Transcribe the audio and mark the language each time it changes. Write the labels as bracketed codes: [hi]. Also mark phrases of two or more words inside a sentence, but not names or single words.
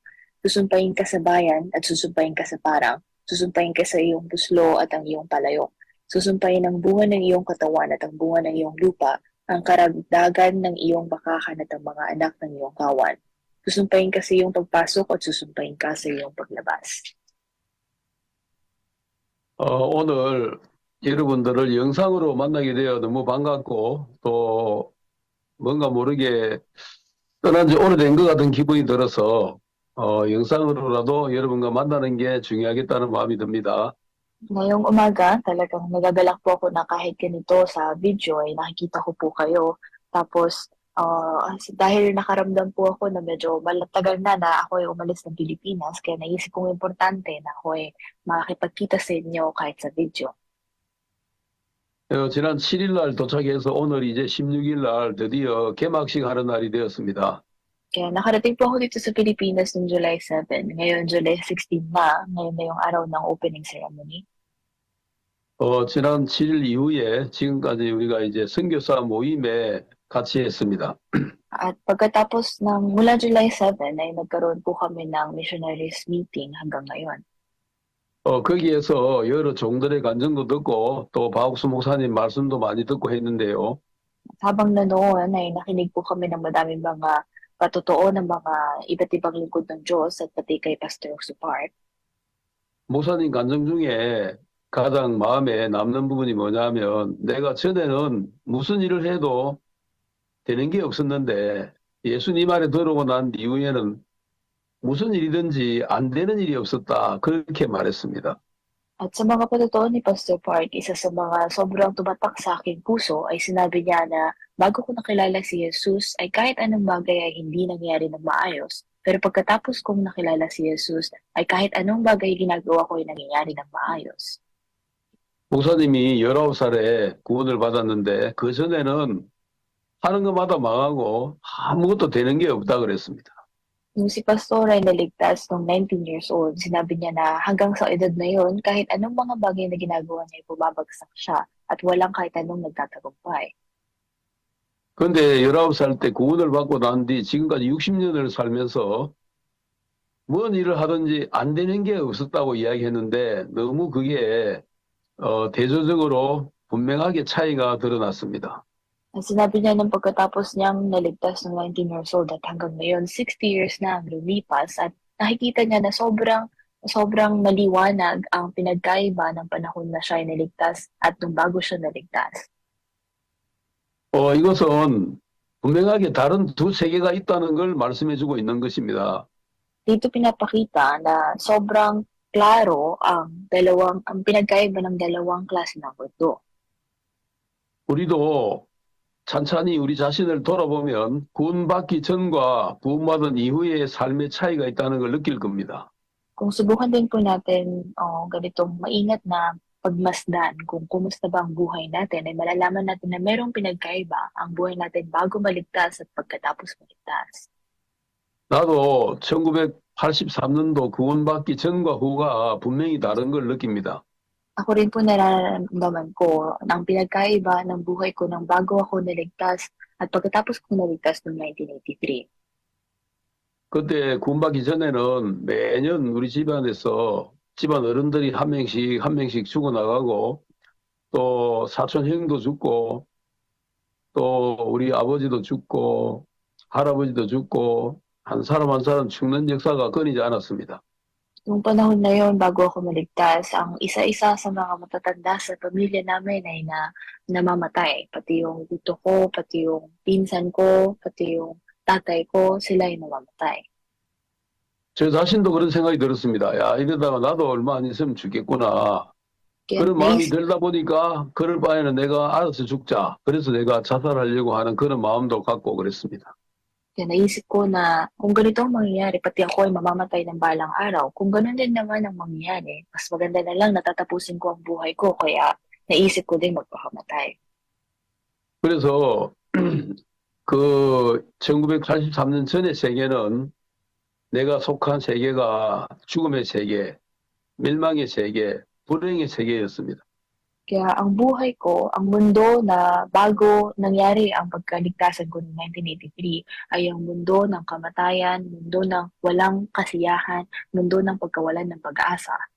[tl] Susumpain ka sa bayan at susumpain ka sa parang, susumpain ka sa iyong buslo at ang iyong palayok. Susumpain ang bunga ng iyong katawan at ang bunga ng iyong lupa, ang karagdagan ng iyong bakahan at ang mga anak ng iyong kawan. Susumpain ka sa iyong pagpasok at susumpain ka sa iyong paglabas. [ko] 오늘 여러분들을 영상으로 만나게 되어 너무 반갑고 또 뭔가 모르게 떠난 지 오래된 것 같은 기분이 들어서 영상으로라도 여러분과 만나는 게 중요하겠다는 마음이 듭니다. [tl] Ngayong umaga, talagang nagagalak po ako na kahit ganito sa video ay nakikita ko po kayo. Tapos, dahil nakaramdam po ako na medyo malatagal na ako ay umalis ng Pilipinas, kaya naisip kong importante na ako ay makakipagkita sa inyo kahit sa video. [ko] 지난 7일 날 도착해서 오늘 이제 16일 날 드디어 개막식 하는 날이 되었습니다. [tl] Kaya nakarating po ako dito sa Pilipinas noong July 7. Ngayon, July 16 na. Ngayon na yung araw ng [en] opening ceremony. [ko] 지난 7일 이후에 지금까지 우리가 이제 선교사 모임에 같이 했습니다. [tl] At pagkatapos ng mula July 7 ay nagkaroon po kami ng [en] missionaries meeting [tl] hanggang ngayon. [ko] 거기에서 여러 종들의 간증도 듣고 또 박옥수 목사님 말씀도 많이 듣고 했는데요. [tl] Habang nanoon ay nakinig po kami ng madaming mga patotoo ng mga iba't ibang lingkod ng Diyos at pati kay Pastor Oxupart. [ko] 목사님 간증 중에 가장 마음에 남는 부분이 뭐냐면 내가 전에는 무슨 일을 해도 되는 게 없었는데 예수님 안에 들어오고 난 이후에는 무슨 일이든지 안 되는 일이 없었다. 그렇게 말했습니다. [tl] At sa mga patotoo ni Pastor Park, isa sa mga sobrang tumatak sa aking puso ay sinabi niya na bago ko nakilala si Jesus ay kahit anong bagay ay hindi nangyari ng maayos. Pero pagkatapos kong nakilala si Jesus ay kahit anong bagay ginagawa ko ay nangyayari ng maayos. [ko] 목사님이 19살에 구원을 받았는데 그 전에는 하는 것마다 망하고 아무것도 되는 게 없다 그랬습니다. [tl] Nung si Pastor ay naligtas nung [en] 19 years old, [tl] sinabi niya na hanggang sa edad na yun, kahit anong mga bagay na ginagawa niya ay bumabagsak siya at walang kahit anong nagtatagumpay. [ko] 근데 19살 때 구원을 받고 난 뒤 지금까지 60년을 살면서 뭔 일을 하든지 안 되는 게 없었다고 이야기했는데 너무 그게 대조적으로 분명하게 차이가 드러났습니다. [tl] At sinabi niya nung pagkatapos niyang naligtas ng [en] 19 years old [tl] at hanggang ngayon 60 years na ang lumipas at nakikita niya na sobrang maliwanag ang pinagkaiba ng panahon na siya ay naligtas at nung bago siya naligtas. [ko] 이것은 분명하게 다른 두 세계가 있다는 걸 말씀해주고 있는 것입니다. [tl] Dito pinapakita na sobrang klaro ang pinagkaiba ng dalawang klase ng mundo. [ko] 우리도 찬찬히 우리 자신을 돌아보면 구원받기 전과 구원받은 이후의 삶의 차이가 있다는 걸 느낄 겁니다. [tl] Kung subukan din po natin ganitong maingat na pagmasdan kung kumusta ba ang buhay natin, ay malalaman natin na merong pinagkaiba ang buhay natin bago maligtas at pagkatapos maligtas. [ko] 나도 1983년도 구원받기 전과 후가 분명히 다른 걸 느낍니다. [tl] Ako rin po nararamdaman ko ang pinagkaiba ng buhay ko nang bago ako naligtas at pagkatapos ko naligtas noong 1983. [ko] 그때 구원받기 전에는 매년 우리 집안에서 집안 어른들이 한 명씩 죽어나가고 또 사촌 형도 죽고 또 우리 아버지도 죽고 할아버지도 죽고 한 사람 한 사람 죽는 역사가 끊이지 않았습니다. [tl] Noong panahon na yon, bago ako maligtas, ang isa-isa sa mga matatanda sa pamilya namin ay namamatay. Pati yung tito ko, pati yung pinsan ko, pati yung tatay ko, sila ay namamatay. [ko] 저 자신도 그런 생각이 들었습니다. 야, 이러다가 나도 얼마 안 있으면 죽겠구나. [tl] Kaya [ko] 그런 마음이 [tl] naisip, [ko] 들다 보니까 그럴 바에는 내가 알아서 죽자. 그래서 내가 자살하려고 하는 그런 마음도 갖고 그랬습니다. [tl] kaya naisip ko na kung ganito ang mangyayari, pati ako ay mamamatay ng balang araw. Kung ganun din naman ang mangyayari, mas maganda na lang natatapusin ko ang buhay ko. Kaya naisip ko din magpakamatay. [ko] 그래서 그 1983년 전의 세계는 내가 속한 세계가 죽음의 세계, 멸망의 세계, 불행의 세계였습니다. [tl] Kaya ang buhay ko, ang mundo na bago nangyari ang pagkaligtasan ko noong 1983 ay ang mundo ng kamatayan, mundo ng walang kasiyahan, mundo ng pagkawalan ng pag-asa.